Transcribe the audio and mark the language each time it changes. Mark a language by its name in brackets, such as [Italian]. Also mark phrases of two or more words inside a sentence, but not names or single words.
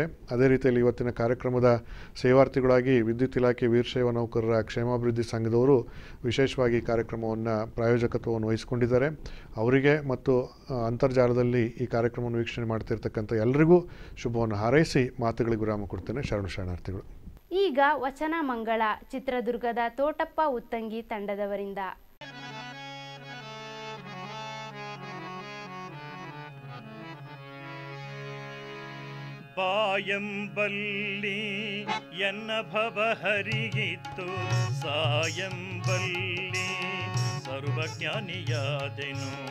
[Kannada] ಅದೇ ರೀತಿಯಲ್ಲಿ ಇವತ್ತಿನ ಕಾರ್ಯಕ್ರಮದ ಸೇವಾರ್ಥಿಗಳಾಗಿ ವಿದ್ಯುತ್ ಇಲಾಖೆ ವೀರಶೈವ ನೌಕರರ ಕ್ಷೇಮಾಭಿವೃದ್ಧಿ ಸಂಘದವರು ವಿಶೇಷವಾಗಿ ಕಾರ್ಯಕ್ರಮವನ್ನು ಪ್ರಾಯೋಜಕತ್ವವನ್ನು ವಹಿಸಿಕೊಂಡಿದ್ದಾರೆ. ಅವರಿಗೆ ಮತ್ತು ಅಂತರ್ಜಾಲದಲ್ಲಿ ಈ ಕಾರ್ಯಕ್ರಮವನ್ನು ವೀಕ್ಷಣೆ ಮಾಡ್ತಿರ್ತಕ್ಕಂಥ ಎಲ್ಲರಿಗೂ ಶುಭವನ್ನು ಹಾರೈಸಿ ಮಾತುಗಳಿಗೆ ವಿರಾಮ ಕೊಡ್ತೇನೆ. ಶರಣಾರ್ಥಿಗಳು. ಈಗ ವಚನ ಮಂಗಳ ಚಿತ್ರದುರ್ಗದ ತೋಟಪ್ಪ ಉತ್ತಂಗಿ ತಂಡದವರಿಂದ. ಬಾಯಂಬಲ್ಲಿ ಎನ್ನ ಭವ ಹರಿಯಿತ್ತು, ಸಾಯಂಬಲ್ಲಿ ಸರ್ವಜ್ಞಾನಿಯಾದೆನು.